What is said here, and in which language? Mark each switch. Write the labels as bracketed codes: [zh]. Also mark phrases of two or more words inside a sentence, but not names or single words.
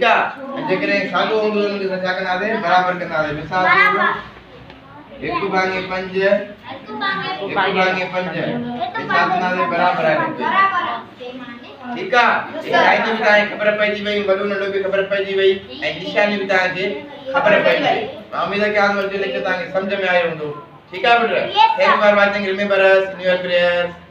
[sd] है जेकॾहिं साॻियो हूंदो हुन खे असां छा कंदासीं बराबरि कंदासीं मिसाल तौर हिकु भाङे 5 हिकु भाङे 5 मिसाल कंदासीं बराबरि आहे [ur] ٹھیک ہے [sd] लाइन भी तव्हांखे ख़बर पइजी वई वॾो नंढो बि ख़बर पइजी वई ऐं निशानी बि तव्हांखे ख़बर पइजी वई मां उम्मीद आहे कि आज जो लेक्चर तव्हांखे सम्झ में आयो हूंदो ठीक आहे बेटा [en] thank you for watching remember us in your prayers